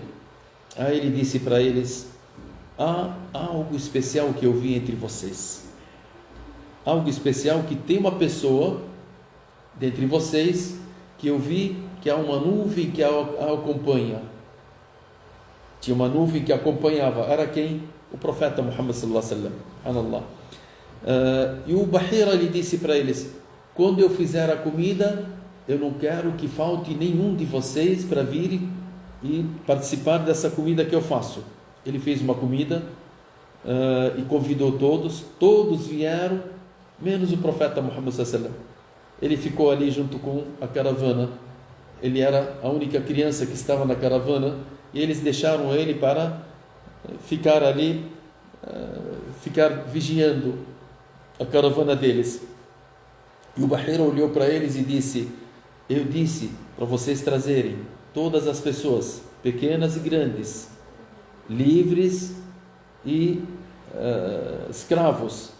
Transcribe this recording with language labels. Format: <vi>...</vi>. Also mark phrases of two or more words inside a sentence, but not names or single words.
<pt>Aí ele disse para eles: há algo especial que eu vi entre vocês, algo especial, que tem uma pessoa dentre vocês que eu vi que há uma nuvem que a acompanha. Tinha uma nuvem que acompanhava. Era quem? O profeta Muhammad</pt> <ar>صلى الله عليه وسلم.</ar> <pt>E o Bahira lhe disse para eles: quando eu fizer a comida, eu não quero que falte nenhum de vocês para vir e participar dessa comida que eu faço. Ele fez uma comida e convidou todos vieram, menos o profeta Muhammad</pt> <ar>صلى الله عليه وسلم.</ar> <pt>Ele ficou ali junto com a caravana. Ele era a única criança que estava na caravana, e eles deixaram ele para ficar ali, ficar vigiando a caravana deles. E o Bahira olhou para eles e disse: eu disse para vocês trazerem todas as pessoas, pequenas e grandes, livres e escravos.</pt>